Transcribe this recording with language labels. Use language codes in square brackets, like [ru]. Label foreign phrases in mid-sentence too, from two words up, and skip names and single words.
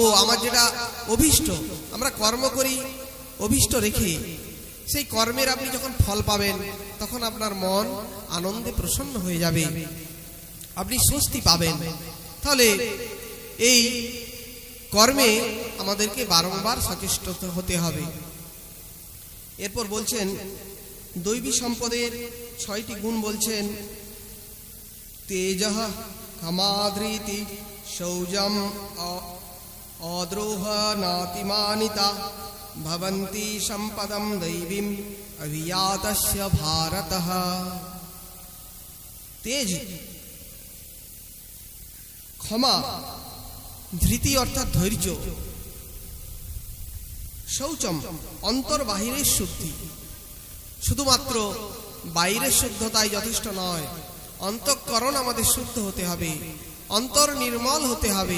[bn] আমার যেটা অভীষ্ট, আমরা কর্ম করি অভীষ্ট রেখে, সেই কর্মের আপনি যখন ফল পাবেন, তখন আপনার মন আনন্দে প্রসন্ন হয়ে যাবে, আপনি স্বস্তি পাবেন। তাহলে এই কর্মে আমাদেরকে বারংবার সচেষ্ট হতে হবে। এরপর বলছেন দৈবী সম্পদের 6টি গুণ বলছেন, [sa] তেজঃ ক্ষমাধৃতি শৌচম অদ্রোহ নাতিমানিতা ভবন্তি সম্পদম দৈবীম অভিয়াতস্য ভারতঃ। [bn] তেজ, ক্ষমা, ধৃতি অর্থাৎ ধৈর্য, শৌচম অন্তর বাহিরের শুদ্ধি। শুধুমাত্র বাইরের শুদ্ধতাই যথেষ্ট নয়, অন্তঃকরণ আমাদের শুদ্ধ হতে হবে, অন্তর নির্মল হতে হবে।